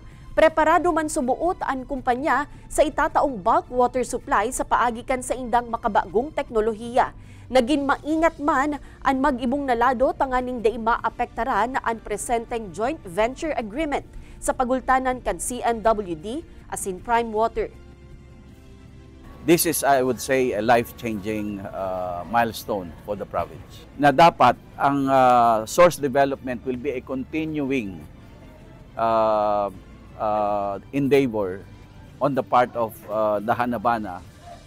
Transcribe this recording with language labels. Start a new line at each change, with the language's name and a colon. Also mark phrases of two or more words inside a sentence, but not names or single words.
Bikol: Preparado man sumuot ang kumpanya sa itataong
English: bulk water supply
Bikol: sa paagikan sa indang makabagong teknolohiya. Naging maingat man ang mag-ibong nalado tanganing di maapektaran ang presenteng
English: joint venture agreement
Bikol: sa pagultanan kan CNWD asin Prime Water.
English: This is, I would say, a life-changing milestone for the province.
Bikol: Na dapat ang
English: source development will be a continuing endeavor on the part of the Hanabana